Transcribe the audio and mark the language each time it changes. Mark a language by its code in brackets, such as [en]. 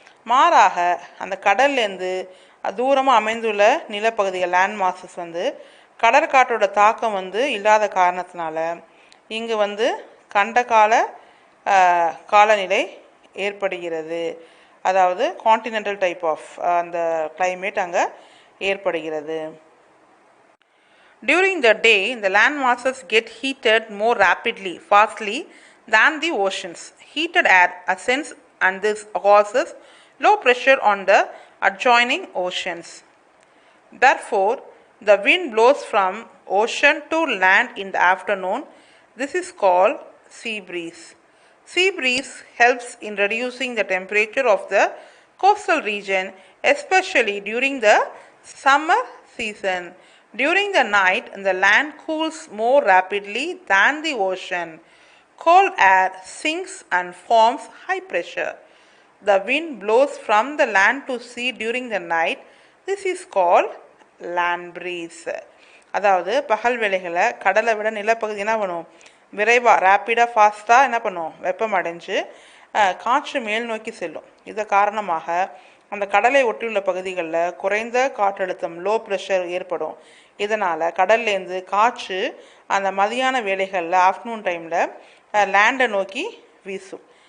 [ta] மாறாக அந்த கடல்லேருந்து தூரமாக அமைந்துள்ள நிலப்பகுதிகள் லேண்ட் மாசஸ் கடற்காற்றோட தாக்கம் இல்லாத காரணத்தினால இங்கு கண்டகால காலநிலை ஏற்படுகிறது. அதாவது கான்டினென்டல் டைப் ஆஃப் அந்த கிளைமேட் அங்கே ஏற்படுகிறது. [en] During the day, the land masses get heated more rapidly, fastly than the oceans. Heated air ascends and this causes low pressure on the adjoining oceans. Therefore, the wind blows from ocean to land in the afternoon. This is called sea breeze. Sea breeze helps in reducing the temperature of the coastal region, especially during the summer season. During the night, the land cools more rapidly than the ocean. Cold air sinks and forms high pressure. The wind blows from the land to sea during the night. This is called land breeze. [ta] அதாவது பகல் வேளைகளில் கடலை விட நிலப்பகுதி என்ன பண்ணும், விரைவாக ரேப்பிடாக ஃபாஸ்ட்டாக என்ன பண்ணும், வெப்பம் அடைஞ்சு காற்று மேல் நோக்கி செல்லும். இது காரணமாக அந்த கடலை ஒட்டியுள்ள பகுதிகளில் குறைந்த காற்றழுத்தம் லோ ப்ரெஷர் ஏற்படும். இதனால் கடல்லேருந்து காற்று அந்த மதியான வேளைகளில் ஆஃப்டர்நூன் டைமில் லேண்டை நோக்கி வீசும்.